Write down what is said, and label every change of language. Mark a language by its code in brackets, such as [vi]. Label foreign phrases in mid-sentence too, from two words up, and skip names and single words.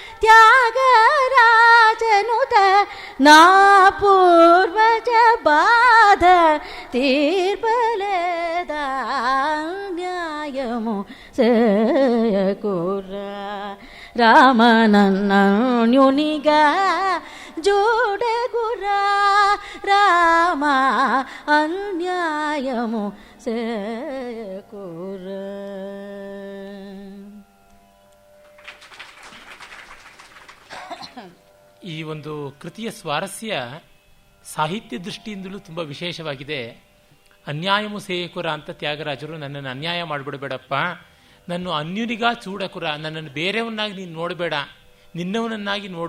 [te] త్యాగరాజనుత నా పూర్వజ బాధ తీర్పలేదా న్యాయము సేయకుర రామ నన్నన్యునిగా జోడగు రామ అన్యాయము సేకూర. [kn] ಈ ಒಂದು ಕೃತಿಯ ಸ್ವಾರಸ್ಯ ಸಾಹಿತ್ಯ ದೃಷ್ಟಿಯಿಂದಲೂ ತುಂಬ ವಿಶೇಷವಾಗಿದೆ. [te] అన్యాయము సేయకుర [kn] ಅಂತ ತ್ಯಾಗರಾಜರು, ನನ್ನನ್ನು ಅನ್ಯಾಯ ಮಾಡಿಬಿಡಬೇಡಪ್ಪ, [te] నన్న అన్యునిగా చూడకుర, [kn] ನನ್ನನ್ನು ಬೇರೆಯವನ್ನಾಗಿ ನೀನು ನೋಡಬೇಡ, ನಿನ್ನವನನ್ನಾಗಿ ನೋಡು.